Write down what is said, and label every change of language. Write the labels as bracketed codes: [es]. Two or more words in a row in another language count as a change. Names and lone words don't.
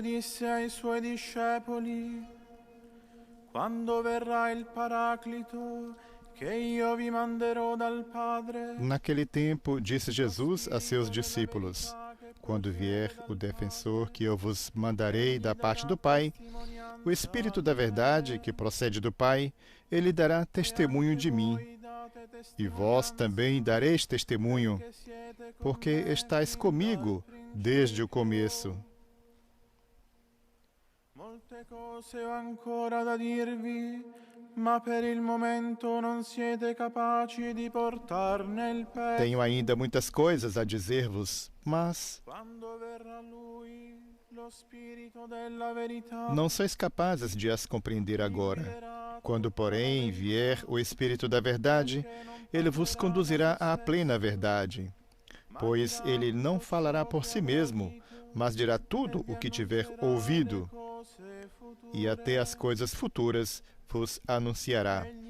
[it] disse ai suoi discepoli: Quando verrà il Paraclito, che io vi manderò dal Padre. [pt] Naquele tempo, disse Jesus a seus discípulos: Quando vier o defensor que eu vos mandarei da parte do Pai, o Espírito da verdade que procede do Pai, ele dará testemunho de mim. E vós também dareis testemunho, porque estáis comigo desde o começo. [it] Molte cose ho ancora da dirvi, ma per il momento non siete capaci di portarne il peso. [pt] Tenho ainda muitas coisas a dizer-vos, mas [it] Quando verrà lui, lo spirito della verità, [pt] não sois capazes de as compreender agora. Quando, porém, vier o Espírito da verdade, ele vos conduzirá à plena verdade, pois ele não falará por si mesmo, mas dirá tudo o que tiver ouvido, e até as coisas futuras vos anunciará.